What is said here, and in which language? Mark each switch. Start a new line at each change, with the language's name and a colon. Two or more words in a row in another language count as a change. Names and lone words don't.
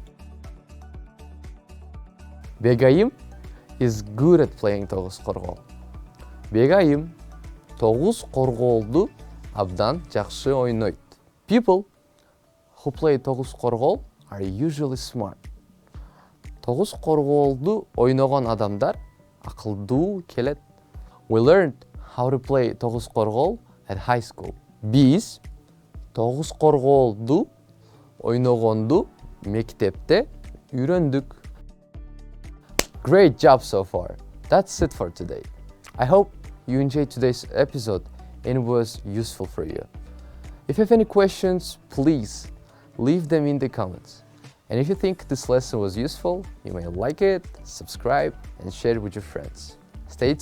English: Begayim is good at playing Тогуз Коргол.
Kyrgyz: Begayim Тогуз Корголду абдан жакшы ойнойт.
English: People who play Тогуз Коргол are usually smart.
Kyrgyz: Тогуз Корголду ойногон адамдар акылдуу келет.
English: We learned how to play Тогуз Коргол at high school.
Kyrgyz: Биз Тогуз Корголду ойногонду мектепте үйрөндүк.
English: Great job so far. That's it for today. I hope you enjoyed today's episode and it was useful for you. If you have any questions, please leave them in the comments. And if you think this lesson was useful, you may like it, subscribe, and share it with your friends.